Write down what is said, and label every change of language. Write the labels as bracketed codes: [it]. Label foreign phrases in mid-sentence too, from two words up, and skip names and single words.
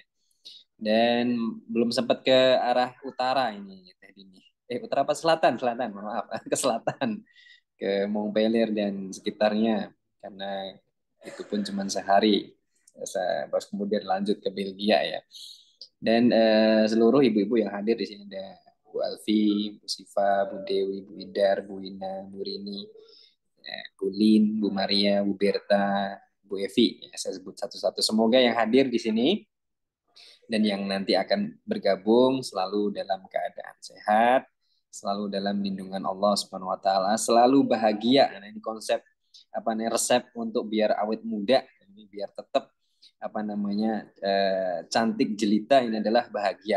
[id] Dan belum sempat ke arah utara ini Teh Dini. Utara apa selatan? Selatan, maaf, ke selatan, ke Montpellier dan sekitarnya, karena itu pun cuma sehari. Terus kemudian lanjut ke Belgia ya. Dan seluruh ibu-ibu yang hadir di sini, ada Bu Alfi, Bu Siva, Bu Dewi, Bu Idar, Bu Ina, Bu Rini, Bu Lin, Bu Maria, Bu Berta, Bu Evi. Ya, saya sebut satu-satu. Semoga yang hadir di sini dan yang nanti akan bergabung selalu dalam keadaan sehat, selalu dalam lindungan [ar] الله سبحانه وتعالى, [id] selalu bahagia. Nah, ini konsep apa nih, resep untuk biar awet muda, ini biar tetap apa namanya cantik jelita, ini adalah bahagia.